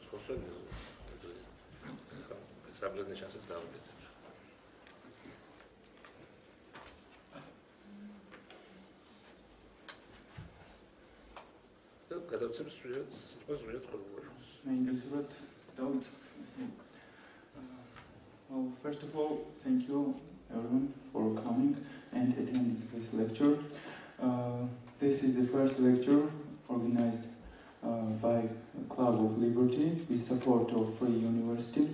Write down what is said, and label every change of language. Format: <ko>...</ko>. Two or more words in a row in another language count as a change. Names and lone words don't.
<ka>ხო, საბლედნე შანსებს გავაკეთებ. და გადავცემ სრულიად ხოლმე. ინგლისურად დავიწყე.</ka> <en>Well, first of all, thank you everyone for coming and attending this lecture. This is the first lecture organized by Club of Liberty with support of Free University.</en>